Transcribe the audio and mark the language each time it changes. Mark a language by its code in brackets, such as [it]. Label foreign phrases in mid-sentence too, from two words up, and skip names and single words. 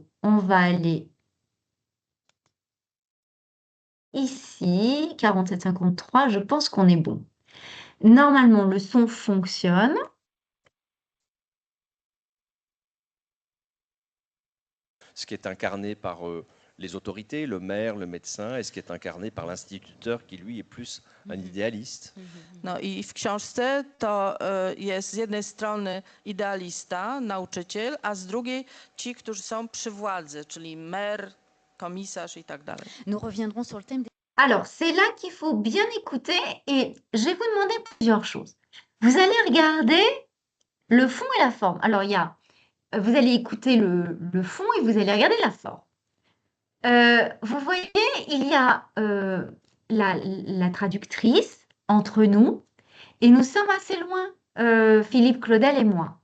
[fr] On va aller ici, 47-53, je pense qu'on est bon. Normalement, le son fonctionne. Ce qui est incarné par les autorités, le maire, le médecin, et ce qui est incarné par l'instituteur qui, lui, est plus un idéaliste. [pl] No i w książce to jest z jednej strony idealista, nauczyciel, a z drugiej ci, którzy są przy władzy, czyli mer, komisarz i tak dalej. [fr] Nous reviendrons sur le thème des... Alors, c'est là qu'il faut bien écouter et je vais vous demander plusieurs choses. Vous allez regarder le fond et la forme. Alors, vous allez écouter le fond et vous allez regarder la forme. Vous voyez, il y a la traductrice entre nous et nous sommes assez loin, Philippe Claudel et moi.